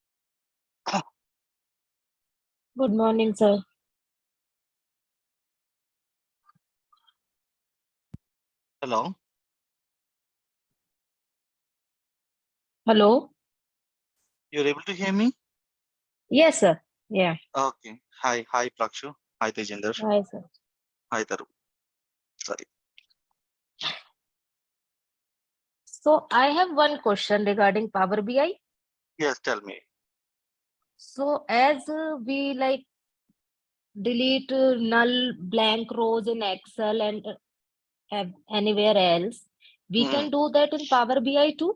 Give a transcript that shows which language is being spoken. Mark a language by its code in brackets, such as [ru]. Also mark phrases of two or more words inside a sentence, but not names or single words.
[en] Good morning, sir. Hello. Hello? You're able to hear me? Yes, sir. Yeah. Okay. Hi. Hi, Prakshu. Hi, Tejinder. Hi, sir. Hi, Taru. Sorry. So I have one question regarding Power BI. Yes, tell me. So as we like delete null blank rows in Excel and anywhere else, we can do that in Power BI too.